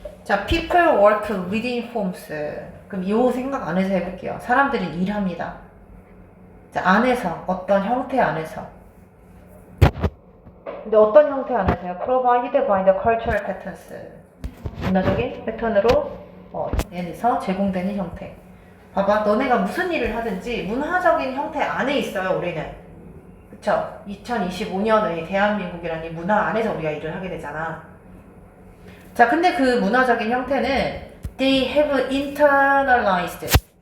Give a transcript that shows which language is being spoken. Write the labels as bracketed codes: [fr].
[en] 자, people work within forms. [ko] 그럼 이 생각 안에서 해볼게요. 사람들이 일합니다. 자, 안에서, 어떤 형태 안에서. 근데 어떤 형태 안에서요? [en] provided by the cultural patterns. [ko] 문화적인 패턴으로 얘네서 제공되는 형태. 봐봐, 너네가 무슨 일을 하든지 문화적인 형태 안에 있어요, 우리는. 그쵸? 2025년의 대한민국이라는 이 문화 안에서 우리가 일을 하게 되잖아. 자, 근데 그 문화적인 형태는 [en] they have internalized.